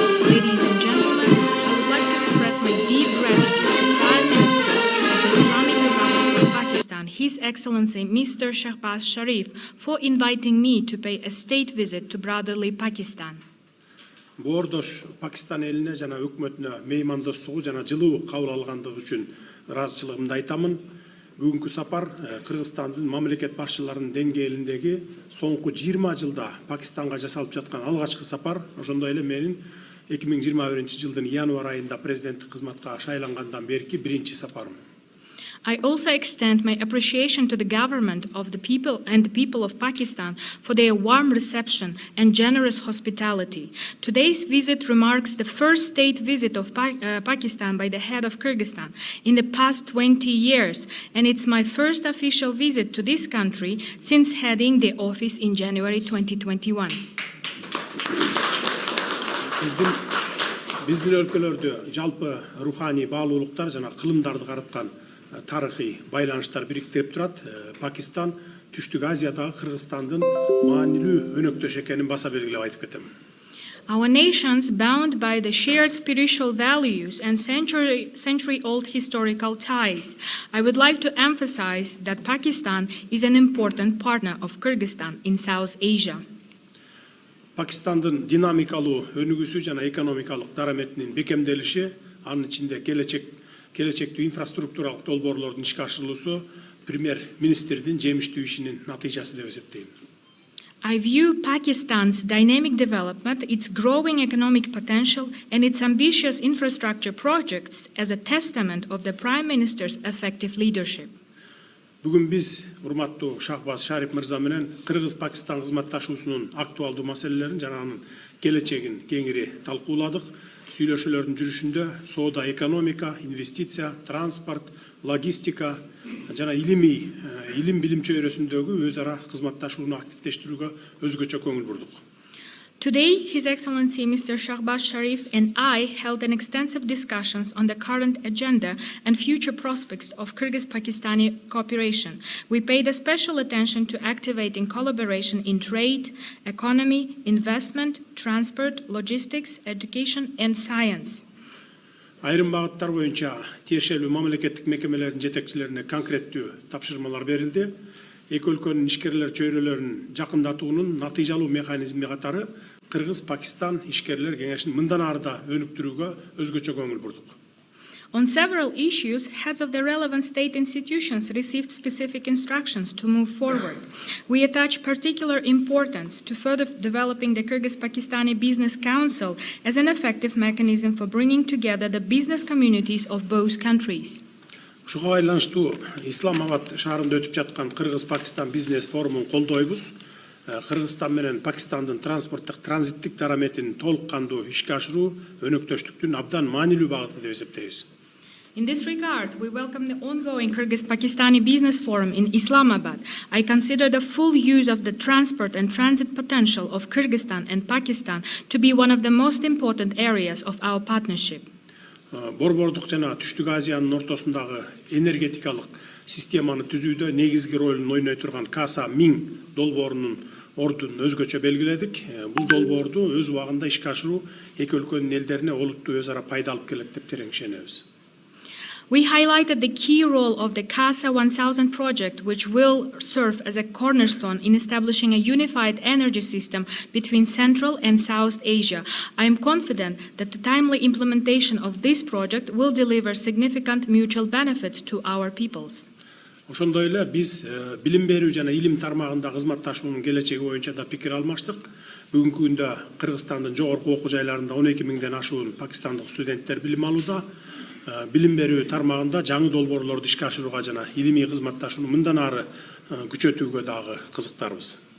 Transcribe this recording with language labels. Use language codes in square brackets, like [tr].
[en] Ladies and gentlemen, I would like to express my deep gratitude to Prime Minister of the Islamic Republic of Pakistan, His Excellency Mr. Shehbaz Sharif, for inviting me to pay a state visit to brotherly Pakistan. [ky] Боордош Пакистан элине жана өкмөтүнө меймандостугу жана жылуу кабыл алгандыгы үчүн ыраазычылыгымды айтамын. Бүгүнкү сапар Кыргызстандын мамлекет башчыларынын деңгээлиндеги соңку 20 жылда Пакистанга жасалып жаткан алгачкы сапар. Ошондой эле менин 2021-жылдын январь айында президенттик кызматка шайлангандан берки биринчи сапарым. [en] I also extend my appreciation to the government of the people and the people of Pakistan for their warm reception and generous hospitality. Today's visit remarks the first state visit of Pakistan by the head of Kyrgyzstan in the past 20 years, and it's my first official visit to this country since heading the office in January 2021. [ky] Биздин өлкөлөрдө жалпы руханий баалуулуктар жана кылымдарды караткан тарыхый байланыштар бириктирип турат. Пакистан Түштүк Азиядагы Кыргызстандын маанилүү өнөктөш экенин баса белгилеп айтып кетем. [en] Our nations, bound by the shared spiritual values and century-old historical ties, I would like to emphasize that Pakistan is an important partner of Kyrgyzstan in South Asia. [ky] Пакистандын динамикалуу өнүгүүсү жана экономикалык дараметинин бекемделиши, анын ичинде келечектүү инфраструктуралык долбоорлордун ишке ашырылуусу премьер-министрдин жемиштүү ишинин натыйжасы деп эсептейм. [en] I view Pakistan's dynamic development, its growing economic potential, and its ambitious infrastructure projects as a testament of the Prime Minister's effective leadership. [ky] Бүгүн биз урматтуу Shehbaz Sharif мырза менен Кыргыз-Пакистан кызматташуусунун актуалдуу маселелерин жана анын келечегин кеңири талкууладык. Сүйлөшүүлөрдүн жүрүшүндө соода, экономика, инвестиция, транспорт, логистика жана илим билим чөйрөсүндөгү өз ара кызматташууну активдештирүүгө өзгөчө көңүл бурдук. [en] Today, His Excellency Mr. Shehbaz Sharif and I held an extensive discussions on the current agenda and future prospects of Kyrgyz-Pakistani cooperation. We paid a special attention to activating collaboration in trade, economy, investment, transport, logistics, education, and science. [ky] Айрым багыттар боюнча тиешелүү мамлекеттик мекемелердин жетекчилерине конкреттүү тапшырмалар берилди. Эки өлкөнүн ишкерлер чөйрөлөрүн жакындатуунун натыйжалуу механизми катары Кыргыз-Пакистан ишкерлер кеңешин мындан ары да өнүктүрүүгө өзгөчө көңүл бурдук. [en] On several issues, heads of the relevant state institutions received specific instructions to move forward. We attach particular importance to further developing the Kyrgyz-Pakistani Business Council as an effective mechanism for bringing together the business communities of both countries. [ky] Ушуга байланыштуу Исламабад шаарында өтүп жаткан Кыргыз-Пакистан бизнес форумун колдойбуз. Кыргызстан менен Пакистандын транспорттук транзиттик дараметин толук кандуу ишке ашыруу өнөктөштүктүн абдан маанилүү багыты деп эсептейбиз. [en] In this regard, we welcome the ongoing Kyrgyz-Pakistani Business Forum in Islamabad. I consider the full use of the transport and transit potential of Kyrgyzstan and Pakistan to be one of the most important areas of our partnership. [ky] Борбордук жана Түштүк Азиянын ортосундагы энергетикалык системаны түзүүдө негизги ролун ойной турган Каса 1000 долбоорунун ордун өзгөчө белгиледик. Бул долбоорду өз убагында ишке ашыруу эки өлкөнүн элдерине олуттуу өз ара пайда алып келет деп терең ишенебиз. [en] We highlighted the key role of the CASA 1000 project, which will serve as a cornerstone in establishing a unified energy system between Central and South Asia. I am confident that the timely implementation of this project will deliver significant mutual benefits to our peoples. [ky] Ошондой эле биз билим берүү жана илим тармагында кызматташуунун келечеги боюнча да пикир алмаштык. Бүгүнкү күндө Кыргызстандын жогорку окуу жайларында 12 миңден ашуун пакистандык студенттер билим алууда. Билим берүү тармагында жаңы долбоорлорду ишке ашырууга жана илимий кызматташууну мындан ары күчөтүүгө дагы кызыктарбыз.